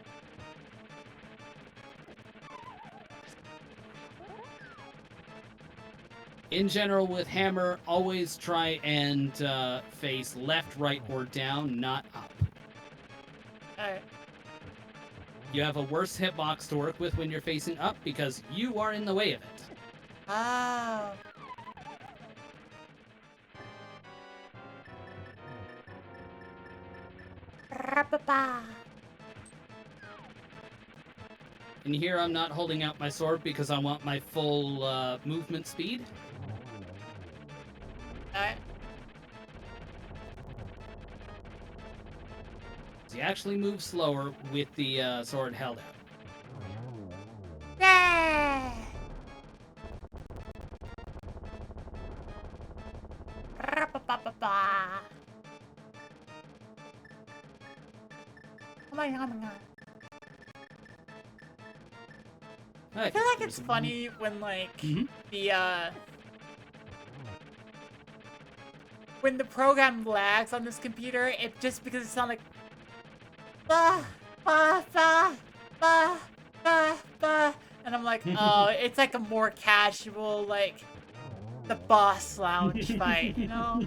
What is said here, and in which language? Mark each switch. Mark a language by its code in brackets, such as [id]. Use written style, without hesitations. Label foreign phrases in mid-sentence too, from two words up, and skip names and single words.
[en] In general, with hammer, always try and face left, right, or down, not up. Alright. You have a worse hitbox to work with when you're facing up because you are in the way of it. Oh. Ra-ba-ba. And here I'm not holding out my sword because I want my full movement speed. Alright. So you actually move slower with the sword held out. Yeah. Ra-ba-ba-ba-ba. Oh my god, I feel like it's funny when like Mhm. when the program lags on this computer, it just because it sounds like ba ba ba ba ba ba, and I'm like, oh, it's like a more casual like the boss lounge fight, you know?